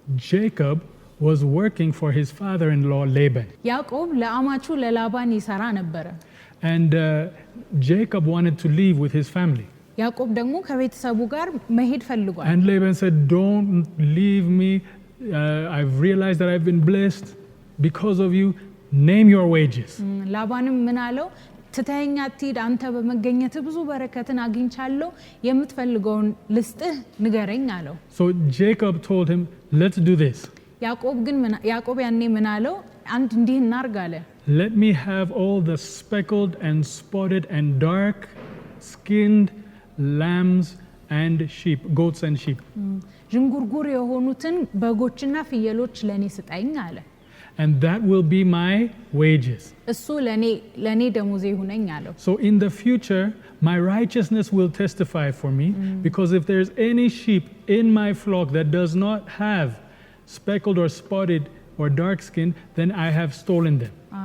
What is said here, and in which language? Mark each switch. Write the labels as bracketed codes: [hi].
[en] Jacob was working for his father-in-law Laban. [am] ያዕቆብ ለአማቹ ለላባን ይሰራ ነበረ [en] And Jacob wanted to leave with his family. [am] ያዕቆብ ደግሞ ከቤተሰቡ ጋር መሄድ ፈልጓል [en] And Laban said, "Don't leave me. I've realized that I've been blessed because of you. Name your wages." [am] ላባንም ምን አለው ትተኸኝ አትሂድ አንተ በመገኘት ብዙ በረከትን አግኝቻለሁ የምትፈልገውን ልስጥህ ንገረኝ አለው [en] So Jacob told him, "Let's do this. [am] ያዕቆብ ያኔ ምን አለው አንድ እንዲህ እናርግ አለ [en] Let me have all the speckled and spotted and dark skinned lambs and sheep, goats and sheep." [am] ዥንጉርጉር የሆኑትን በጎችና ፍየሎች ለኔ ስጠኝ አለ [en] And that will be my wages. [am] እሱ ለኔ ደሞዜ ይሁነኝ አለው [en] So in the future, my righteousness will testify for me, because if there's any sheep in my flock that does not have speckled or spotted or dark skin, then I have stolen them.